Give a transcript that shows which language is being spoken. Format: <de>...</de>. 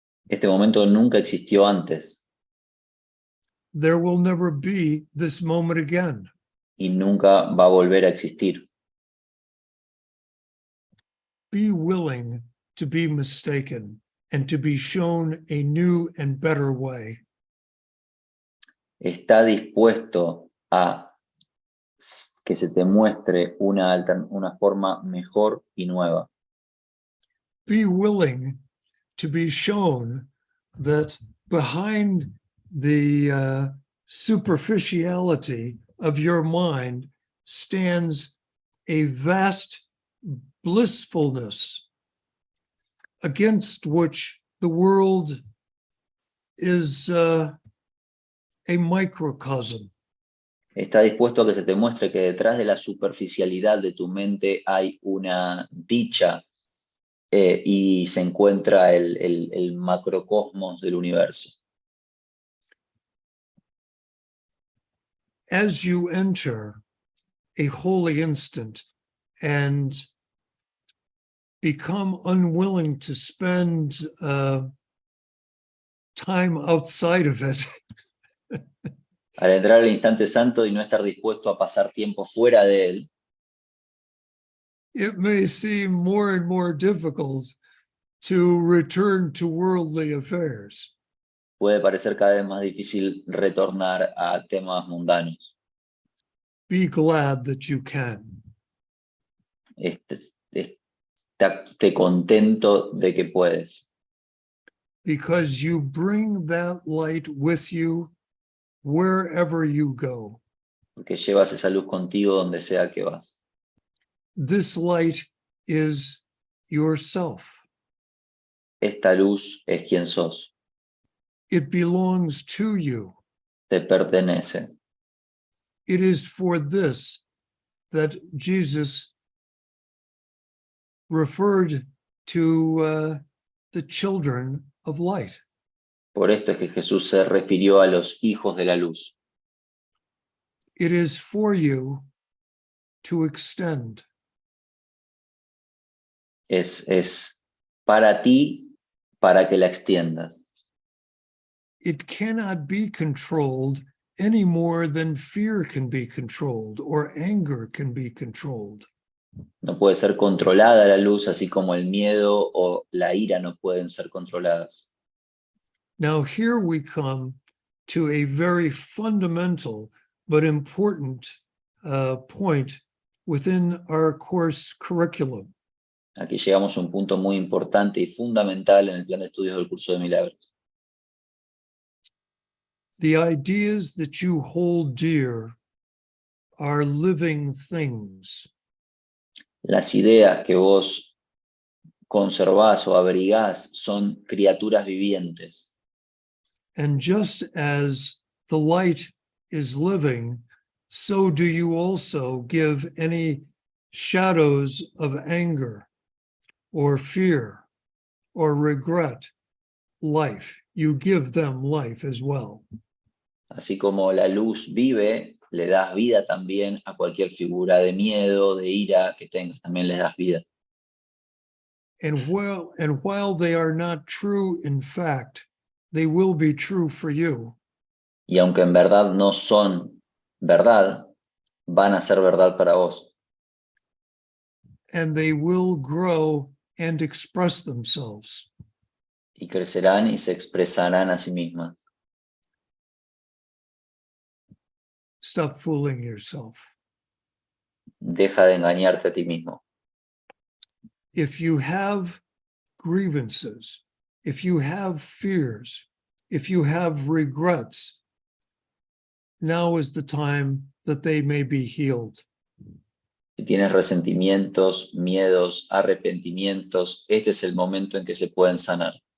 <es>Este momento nunca existió antes</es> <en>There will never be this moment again.</en> <es>y nunca va a volver a existir.</es> <en>Be willing to be mistaken and to be shown a new and better way.</en> <es>Está dispuesto a que se te muestre una forma mejor y nueva.</es> <en>Be willing to be shown that behind the superficiality of your mind stands a vast blissfulness against which the world is a microcosm.</en> <es>Está dispuesto a que se te muestre que detrás de la superficialidad de tu mente hay una dicha y se encuentra el macrocosmos del universo.</es> <en>As you enter a holy instant and become unwilling to spend time outside of it,</en> <es>Al entrar al instante santo y no estar dispuesto a pasar tiempo fuera de él,</es> <en>it may seem more and more difficult to return to worldly affairs.</en> <es>puede parecer cada vez más difícil retornar a temas mundanos.</es> <en>Be glad that you can.</en> <es>Estate contento de que puedes,</es> <en>Because you bring that light with you wherever you go.</en> <es>porque llevas esa luz contigo donde sea que vas.</es> <en>This light is yourself.</en> <es>Esta luz es quien sos,</es> <en>It belongs to you.</en> <es>te pertenece.</es> <en>It is for this that Jesus referred to the children of light.</en> <es>Por esto es que Jesús se refirió a los hijos de la luz.</es> <en>It is for you to extend.</en> <es>Es para ti, para que la extiendas.</es> <en>It cannot be controlled any more than fear can be controlled or anger can be controlled.</en> <es>No puede ser controlada la luz, así como el miedo o la ira no pueden ser controladas.</es> <en>Now here we come to a very fundamental but important point within our course curriculum.</en> <es>Aquí llegamos a un punto muy importante y fundamental en el plan de estudios del curso de milagros.</es> <en>The ideas that you hold dear are living things.</en> <es>Las ideas que vos conservás o abrigás son criaturas vivientes.</es> <en>And just as the light is living, so do you also give any shadows of anger or fear or regret life. You give them life as well.</en> <es>Así como la luz vive, le das vida también a cualquier figura de miedo, de ira que tengas, también les das vida.</es> <en>And while they are not true in fact, they will be true for you.</en> <es>Y aunque en verdad no son verdad, van a ser verdad para vos.</es> <en>And they will grow and express themselves.</en> <es>Y crecerán y se expresarán a sí mismas.</es> <en>Stop fooling yourself.</en> <es>Deja de engañarte a ti mismo.</es> <en>If you have grievances, if you have fears, if you have regrets, now is the time that they may be healed.</en> <es>Si tienes resentimientos, miedos, arrepentimientos, este es el momento en que se pueden sanar.</es>